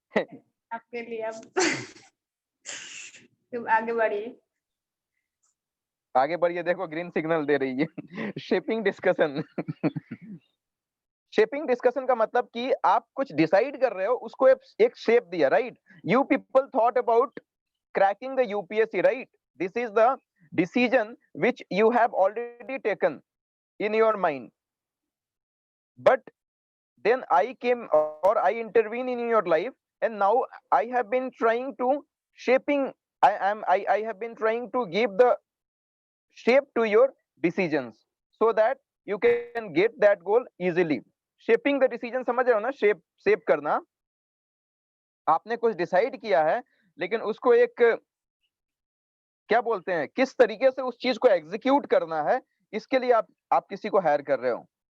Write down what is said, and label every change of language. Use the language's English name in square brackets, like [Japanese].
[Hindi] आपके लिए। अब तुम आगे बढ़िए। आगे बढ़िए, देखो ग्रीन सिग्नल दे रही है। Shaping discussion. शेपिंग डिस्कशन का मतलब कि आप कुछ डिसाइड कर रहे हो, उसको एक शेप दिया, right? [English] You people thought about cracking the UPSC, right? This is the decision which you have already taken in your mind, but then I came or I intervene in your life, and now I have been trying to shaping, I have been trying to give the shape to your decisions so that you can get that goal easily. Shaping the decision, [Hindi] समझ रहे हो ना? Shape करना। आपने कुछ decide किया है, लेकिन उसको एक क्या बोलते हैं, किस तरीके से उस चीज को एग्जीक्यूट करना है, इसके लिए आप किसी को हायर कर रहे हो।